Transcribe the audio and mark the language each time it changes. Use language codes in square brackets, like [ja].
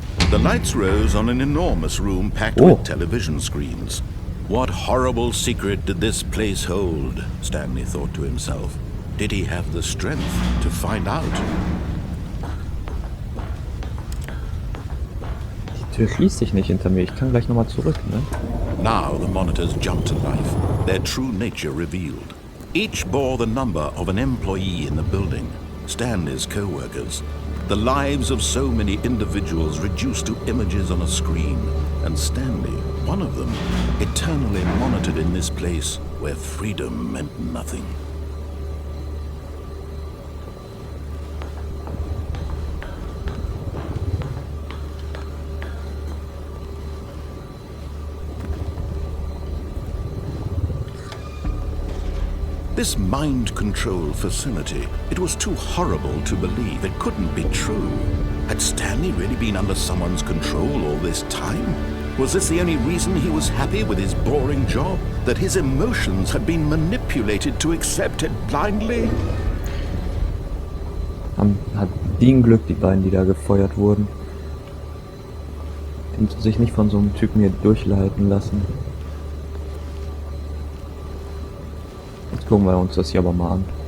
[en] The lights rose on an enormous room packed Oh. with television screens. What horrible secret did this place hold? Stanley thought to himself. Did he have the strength to find out? [de] Die Tür schließt sich nicht hinter mir. Ich kann gleich nochmal zurück, ne? [en] Now the monitors jumped to life, their true nature revealed. Each bore the number of an employee in the building, Stanley's co-workers. The lives of so many individuals reduced to images on a screen, and Stanley, one of them, eternally monitored in this place where freedom meant nothing. This mind control facility, it was too horrible to believe. It couldn't be true. Had Stanley really been under someone's control all this time? Was this the only reason he was happy with his boring job? That his emotions had been manipulated to accept it blindly? [de] Hat die ein Glück, die beiden, die da gefeuert wurden. Die mussten sich nicht von so einem Typen hier durchleiten lassen. Jetzt gucken wir uns das hier aber mal an.